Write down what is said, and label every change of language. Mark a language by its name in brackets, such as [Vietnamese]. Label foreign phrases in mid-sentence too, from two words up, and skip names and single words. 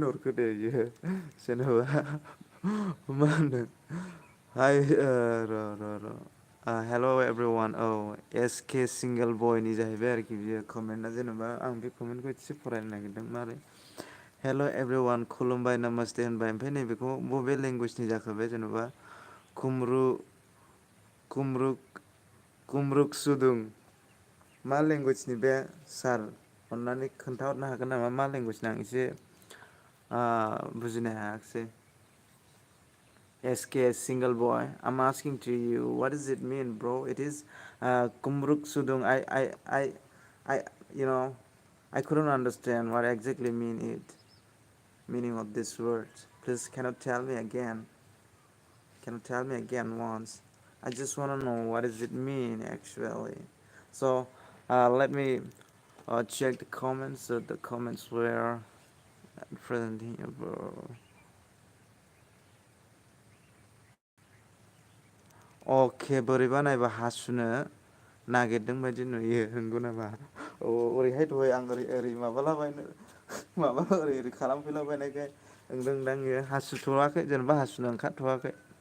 [Bodo] हरखो दे इयो जेनेबा मा होनदों हाय र' [English] hello everyone [Bodo] औ एस के सिंगोल बयनि जाहैबाय आरोखि बियो कमेन्टआ जेनेबा आं बे कमेन्टखौ एसे फरायनो नागिरदों मारै [English] hello everyone [Bodo] खुलुमबाय नामासते होनबाय ओमफ्राय नैबेखौ बबे लेंगुवेजनि जाखो बे जेन'बा खुमरु कुमरुक सुदुं मा लेंगुवेजनि बे सार अननानै खोन्थाहरनो हागोन नामा मा लेंगुवेजनि आं एसे बुजिनो हायाखिसै SK single boy. [English] I'm asking to you, what does it mean, bro? It is kumruk sudung. I, you know, I couldn't understand what exactly meaning of this word. Please, can you tell me again? Can you tell me again once? I just want to know what does it mean actually. So, let me check the comments. So the comments were present here, bro. [Bodo] अके बोरैबा नायबा हासुनो नागिरदों बायदि नुयो नंगौ नामा औ ओरैहाय दहाय आं ओरै माबालाबायनो माबा ओरै खालामफैलाबायनायखाय नोंदोंदां इयो हासुथ'वाखै जेनेबा हासुनो ओंखारथ'वाखै